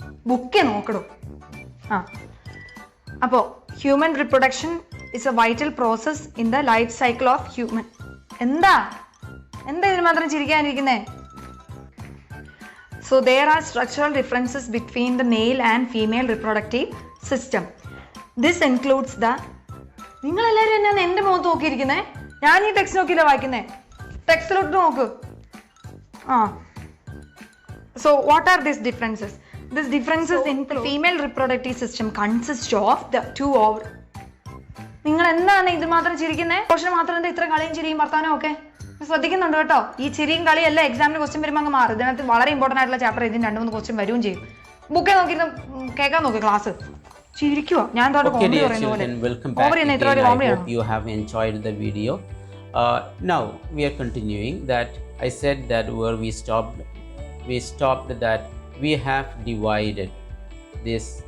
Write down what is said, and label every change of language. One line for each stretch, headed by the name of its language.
Malayalam: Bouquet നോക്കണോ?
English: അപ്പോൾ human reproduction is a vital process in the life cycle of human.
Malayalam: എന്താ ഇതിന് മാത്രം ചിരിക്കാനിരിക്കുന്നേ?
English: So there are structural differences between the male and female reproductive system. This includes the
Malayalam: നിങ്ങളെല്ലാവരും എന്നാണ് എൻ്റെ മുഖത്ത് നോക്കിയിരിക്കുന്നേ? ഞാൻ ഈ ടെക്സ്റ്റ് നോക്കിയില്ല വായിക്കുന്നേ. ടെക്സ്റ്റിലോട്ട് നോക്ക്.
English: So what are these differences? These differences in the female reproductive system consist of the two over.
Malayalam: നിങ്ങൾ എന്താണ് ഇത് മാത്രം ചിരിക്കുന്നേ? പോർഷൻ മാത്രം എന്താ ഇത്ര കളിയും ചിരിയും വർത്താനോ ഒക്കെ ശ്രദ്ധിക്കുന്നുണ്ട് കേട്ടോ. ഈ ചിരിയും കളിയും എല്ലാം എക്സാമിന് ക്വസ്റ്റ്യൻ വരുമ്പോൾ അങ്ങ് മാറും. ഇതിനകത്ത് വളരെ ഇമ്പോർട്ടൻ്റ് ആയിട്ടുള്ള ചാപ്റ്റർ ഇതിന് 2-3 ക്വസ്റ്റ്യൻ വരികയും ചെയ്യും. ബുക്കെ നോക്കിയിരുന്ന് കേൾക്കാൻ നോക്കി ക്ലാസ് ചിരിക്കുവോ? ഞാൻ
English: Okay, dear children, welcome back again. I hope you have enjoyed the video. Now we are continuing that. I said that where we stopped that we have divided this